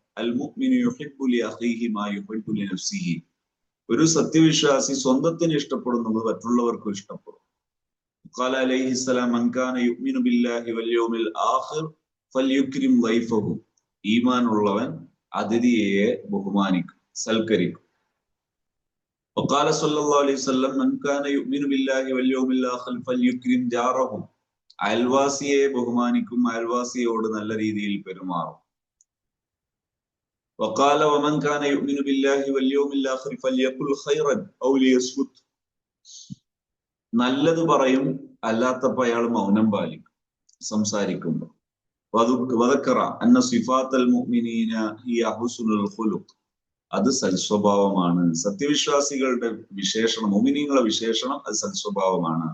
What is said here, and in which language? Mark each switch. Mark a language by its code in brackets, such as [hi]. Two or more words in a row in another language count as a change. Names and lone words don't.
[ar] المؤمن يحب لأخيه ما يحب لنفسه. [ml] ഒരു സത്യവിശ്വാസി സ്വന്തത്തിന് ഇഷ്ടപ്പെടുന്നത് മറ്റുള്ളവർക്കും ഇഷ്ടപ്പെടും. [ar] قال عليه السلام من كان يؤمن بالله واليوم الآخر فليكرم ضيفه. [ml] ഈമാനുള്ളവൻ അതിഥിയെ ബഹുമാനിക്കും, സൽക്കരിക്കും. [ar] وقال صلى الله عليه وسلم من كان يؤمن بالله واليوم الآخر فليكرم جاره. [ml] അയൽവാസിയെ ബഹുമാനിക്കും, അയൽവാസിയോട് നല്ല രീതിയിൽ പെരുമാറും. [ar] وقال ومن كان يؤمن بالله واليوم الآخر فليقل خيرا أو ليصمت. [ml] നല്ലത് പറയും, അല്ലാത്തപ്പോൾ അയാൾ മൗനം പാലിക്കും സംസാരിക്കുമ്പോൾ. [ar] وذكر أن صفات المؤمنين هي حسن الخلق. [ml] അത് സൽസ്വഭാവമാണ്. സത്യവിശ്വാസികളുടെ വിശേഷണം, മുഅ്മിനീങ്ങളുടെ വിശേഷണം അത് സൽസ്വഭാവമാണ്.